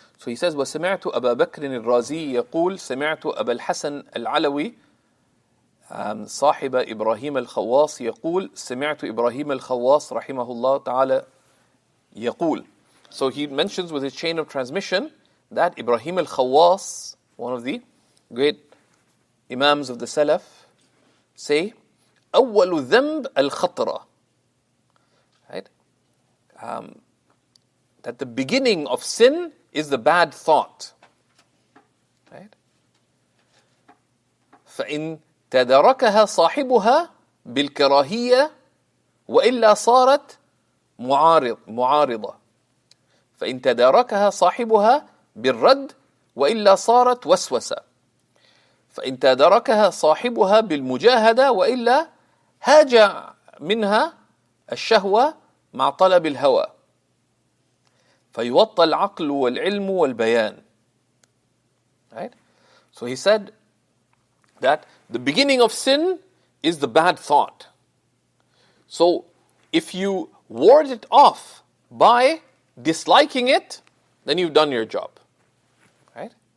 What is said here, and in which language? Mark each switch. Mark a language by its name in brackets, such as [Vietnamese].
[English] So he says, [Arabic] وَسَمِعْتُ أَبَا بَكْرٍ الرَّازِي يقول سمعت أبا الحسن العلوي صاحب إبراهيم الخواص يقول سمعت إبراهيم الخواص رحمه الله تعالى يقول. [English] So he mentions with his chain of transmission that Ibrahim al-Khawas, one of the great Imams of the Salaf, say, [Arabic] أول ذنب الخطرة. [English] Right? That the beginning of sin is the bad thought. Right? [Arabic] فإن تدركها صاحبها بالكراهية وإلا صارت معارضة فإن تداركها صاحبها بالرد وإلا صارت وسوسة فإن تداركها صاحبها بالمجاهدة وإلا هاج منها الشهوة مع طلب الهوى فيوطى العقل والعلم والبيان. [English] Right? So he said that the beginning of sin is the bad thought. So if you ward it off by disliking it, then you've done your job. Right?